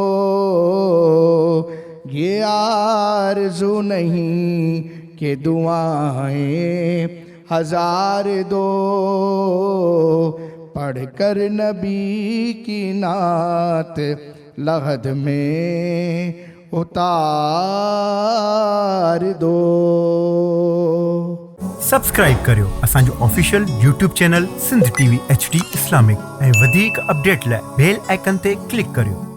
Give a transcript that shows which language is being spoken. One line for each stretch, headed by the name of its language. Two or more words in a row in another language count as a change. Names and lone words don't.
Urdu: یہ آرزو نہیں کہ دعائیں ہزار دو، پڑھ کر نبی کی نعت لغد میں اتار دو۔
Sindhi: سبسکرائب करियो असांजो ऑफिशियल YouTube चैनल सिंध TV HD इस्लामिक ऐं वधीक अपडेट लाइ बेल आइकन ते क्लिक करियो।